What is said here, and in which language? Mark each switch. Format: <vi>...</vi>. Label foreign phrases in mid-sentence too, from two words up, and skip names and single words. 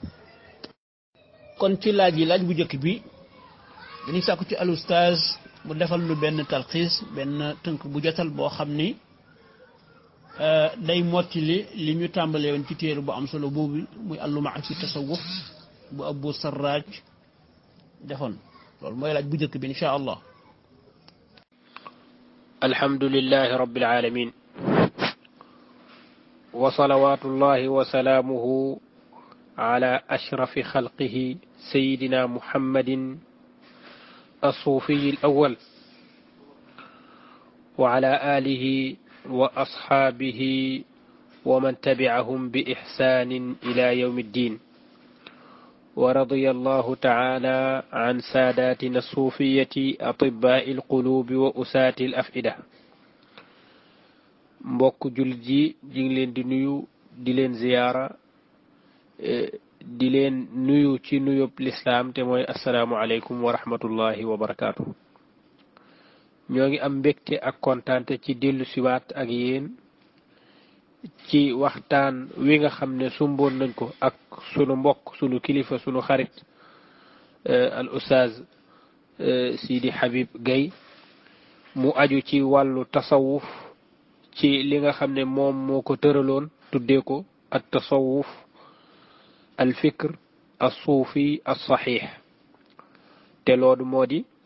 <wo>kon ci laaj bu njëkk bi dañuy sàkku ci al ustaaz mu defal lu benn talxiis, benn tënk bu jotal boo xam ni day mottali li ñu tàmbalee woon ci téere bu am solo boobu muy alluma fi tasawuf bu Abu Sarraj defoon. loolu mooy laaj bu njëkk bi</wo> <ar>إن شاء الله. الحمد لله رب العالمين وصلوات الله وسلامه على أشرف خلقه سيدنا محمد الصوفي الأول وعلى آله وأصحابه ومن تبعهم بإحسان إلى يوم الدين. ورضي الله تعالى عن ساداتنا الصوفية أطباء القلوب وأساة الأفئدة.</ar> <wo>mbokk jullit yi di ngi leen di nuyu di leen ziyaara di leen nuyu ci nuyub lislaam te mooy</wo> <ar>السلام عليكم ورحمة الله وبركاته.</ar> <wo>ñoo ngi am mbégte ak kontaante ci dellu siwaat ak yéen ci waxtaan wi nga xam ne sumboon nañ ko ak sunu mbokk sunu kilifa sunu xarit al ustaaz Sidi Habib Gaye mu aju ci wàllu tasawuf ci li nga xam ne moom moo ko tëraloon tuddee ko at tasawuf al fikr al suufi al saxiix te loolu moo di</wo>